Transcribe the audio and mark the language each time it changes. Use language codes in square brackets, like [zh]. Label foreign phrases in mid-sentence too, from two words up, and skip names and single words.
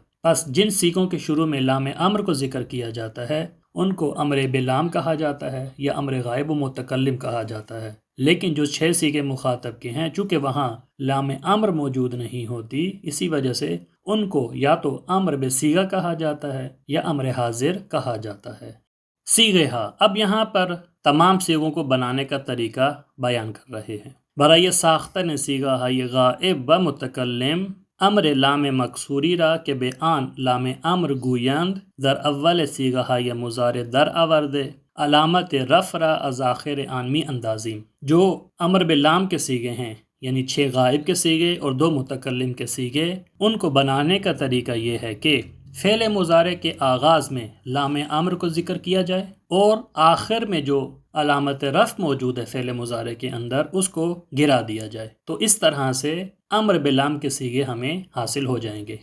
[ur] پس جن صیغوں کے شروع میں لام امر کو ذکر کیا جاتا ہے ان کو امر بلام کہا جاتا ہے یا امر غائب و متکلم کہا جاتا ہے، لیکن جو 6 صیغے مخاطب کے ہیں چونکہ وہاں لام امر موجود نہیں ہوتی، اسی وجہ سے ان کو یا تو امر بصیغہ کہا جاتا ہے یا امر حاضر کہا جاتا ہے۔ صیغہ، اب یہاں پر تمام صیغوں کو بنانے کا طریقہ بیان کر رہے ہیں۔ [fa] برائے ساختن صیغہ یہ غائب و متکلم امر لام مکسوری را کہ بے آن لام امر گویند در اول صیغہ یا مضارع در آورد علامت رفع را از آخر آنمی اندازیم۔ [ur] جو امر باللام کے صیغے ہیں یعنی 6 غائب کے صیغے اور 2 متکلم کے صیغے، ان کو بنانے کا طریقہ یہ ہے کہ فعل مضارع کے آغاز میں لام امر کو ذکر کیا جائے اور آخر میں جو علامت رفع موجود ہے فعل مضارع کے اندر اس کو گرا دیا جائے، تو اس طرح سے امر بلام کے صیغے ہمیں حاصل ہو جائیں گے۔